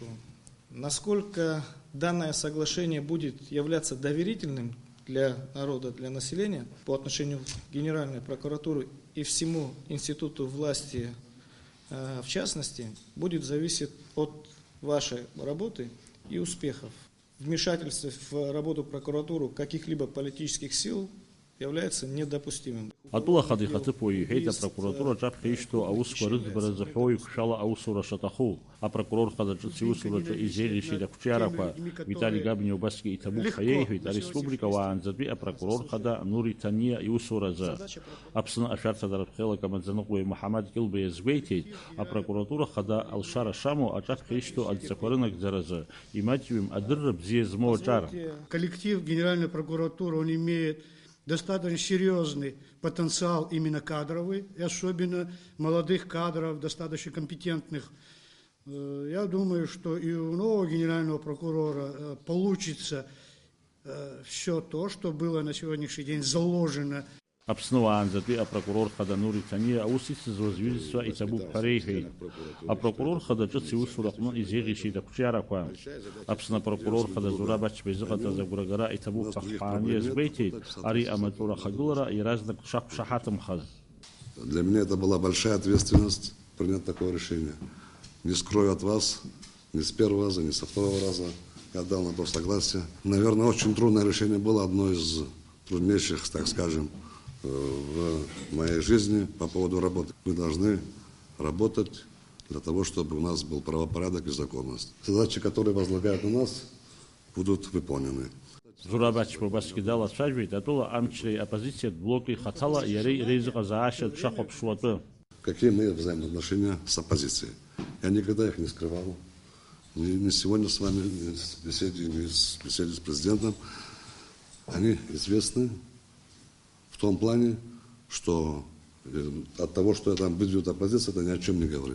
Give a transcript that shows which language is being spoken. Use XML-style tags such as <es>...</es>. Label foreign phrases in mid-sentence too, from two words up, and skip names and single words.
<ru>Насколько данное соглашение будет являться доверительным для народа, для населения по отношению к Генеральной прокуратуре и всему институту власти в частности, будет зависеть от вашей работы и успехов. Вмешательство в работу прокуратуры каких-либо политических сил является недопустимым.</ru> <ab>Атәыла хадихатыԥуаҩ иҳәеит апрокуратура ҿаԥхьа аусқәа рыӡбара зыҳәоу иқәшәала аусура шаҭаху. Апрокурор хада ҿыц иусураҿы изеиӷьишьеит ақәҿиарақәа. Виталий Габниа убасгьы иҭабуп ҳәа иеиҳәеит ареспублика уаанӡатәи апрокурор хада Нури Ҭаниа иусуразы. Аԥсны ашәарҭадаратә хеилак амаӡаныҟәгаҩ Муҳаммад Кьылба иазгәеиҭеит, апрокуратура хада алшара шамоу аҿаԥхьа ишьҭоу адҵақәа рынагӡаразы имаҷҩым адырра бзиа змоу аҿар.</ab> <ru>Коллектив Генеральной прокуратуры, он имеет достаточно серьезный потенциал именно кадровый, и особенно молодых кадров, достаточно компетентных. Я думаю, что и у нового генерального прокурора получится все то, что было на сегодняшний день заложено.</ru> <ab>Аԥсны уаанӡатәи апрокурор хада Нури Ҭаниа аус ицызуаз ҩызцәа иҭабуп ҳәа реиҳәеит. Апрокурор хада ҿыц иусура аҟны изеиӷьишьеит ақәҿиарақәа. Аԥсны апрокурор хада Зураб Ачба изыҟаҵаз агәрагара иҭабуп ҳәа ҳәааны иазгәеиҭеит, ари амаҵура ахагылара иаразнак дшақәшаҳаҭымхаз.</ab> <ru>Для меня это была большая ответственность принять такое решение. Не скрою от вас, ни с первого раза, ни со второго раза я дал на то согласие. Наверное, очень трудное решение было, одно из труднейших, так скажем, в моей жизни по поводу работы. Мы должны работать для того, чтобы у нас был правопорядок и законность. Задачи, которые возлагают на нас, будут выполнены.</ru> <ab>Зураб Ачба убасгьы далацәажәеит атәыла амчреи оппозициатә блоки хаҭала иареи реизыҟазаашьа дшахәаԥшуа атәы.</ab> <ru>Какие мы взаимоотношения с оппозицией? Я никогда их не скрывал. Ни сегодня с вами, ни в беседе с президентом. Они известны в том плане, что от того, что там выдвинут оппозиция, это ни о чем не говорит.</ru>